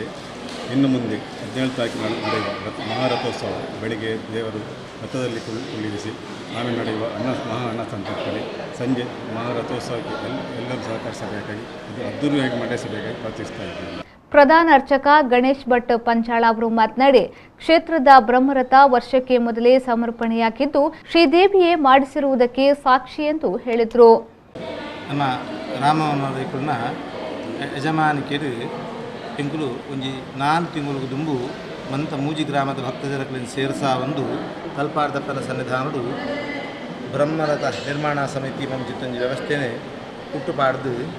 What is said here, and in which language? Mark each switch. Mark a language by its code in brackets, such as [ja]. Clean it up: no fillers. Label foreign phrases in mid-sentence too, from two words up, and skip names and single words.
[kn] ಇನ್ನು ಮುಂದೆ 17 ತಾರೀಕಿನ ನಡೆಯುವ ಮಹಾರಥೋತ್ಸವ ಬೆಳಿಗ್ಗೆ ದೇವರು ರಥದಲ್ಲಿ ಕುಳ್ಳಿರಿಸಿ ಆಮೇಲೆ ನಡೆಯುವ ಮಹಾ ಅನ್ನ ಸಂತರ್ಪಣೆ, ಸಂಜೆ ಮಹಾರಥೋತ್ಸವಕ್ಕೆ ಎಲ್ಲರೂ ಸಹಕರಿಸಬೇಕಾಗಿ ಇದು ಅದ್ದೂರಿಯಾಗಿ ನಡೆಸಬೇಕಾಗಿ ಪ್ರಾರ್ಥಿಸ್ತಾ ಇದ್ದೇನೆ. ಪ್ರಧಾನ ಅರ್ಚಕ ಗಣೇಶ್ ಭಟ್ ಪಂಚಾಳ ಅವರು ಮಾತನಾಡಿ, ಕ್ಷೇತ್ರದ ಬ್ರಹ್ಮರಥ ವರ್ಷಕ್ಕೆ ಮೊದಲೇ ಸಮರ್ಪಣೆಯಾಗಿದ್ದು, ಶ್ರೀದೇವಿಯೇ ಮಾಡಿಸಿರುವುದಕ್ಕೆ ಸಾಕ್ಷಿ ಎಂದು ಹೇಳಿದರು. [tcy] ನಮ್ಮ ರಾಮವನ ಯಜಮಾನಿಕೆರು ಎಂಕುಲು ಒಂಜಿ 4 ತಿಂಗಳು ದುಂಬು ಮಂತ ಮೂಜಿ ಗ್ರಾಮದ ಭಕ್ತಜನಗಳನ್ನು ಸೇರಿಸಾ ಒಂದು ತಲ್ಪಾರ್ದಪ್ಪನ ಸನ್ನಿಧಾನಡು ಬ್ರಹ್ಮರಥ ನಿರ್ಮಾಣ ಸಮಿತಿ ಮಂಜಿತ್ತೊಂದು ವ್ಯವಸ್ಥೆನೇ ಹುಟ್ಟುಪಾಡ್ದು